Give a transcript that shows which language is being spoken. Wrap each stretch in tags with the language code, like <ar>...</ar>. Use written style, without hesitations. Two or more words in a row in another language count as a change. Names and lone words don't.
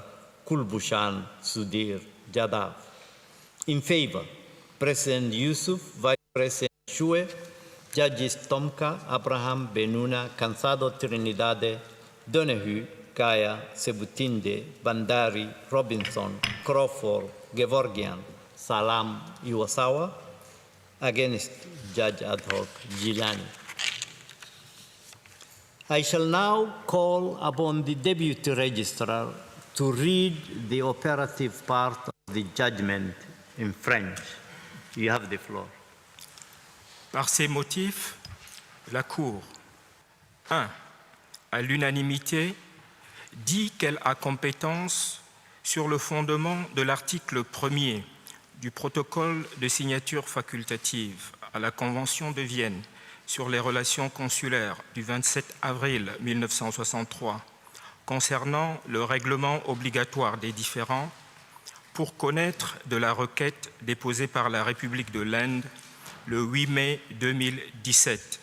<en>Kulbhushan Sudhir Yadav. In favor, President Yusuf, Vice President Shue, Judges Tomka, Abraham, Benuna, Cansado, Trinidad, Donahue, Gaia, Sebutinde, Bandari, Robinson, Crawford, Gevorgian, Salam, Iwasawa. Against, Judge Ad hoc Gilani. I shall now call upon the Deputy Registrar to read the operative part of the judgment in French. You have the floor.</en> <fr>Par ces motifs, la Cour, 1. À l'unanimité, dit qu'elle a compétence sur le fondement de l'article 1er du protocole de signature facultative à la Convention de Vienne sur les relations consulaires du 27 avril 1963 concernant le règlement obligatoire des différends pour connaître de la requête déposée par la République de l'Inde le 8 mai 2017.</fr>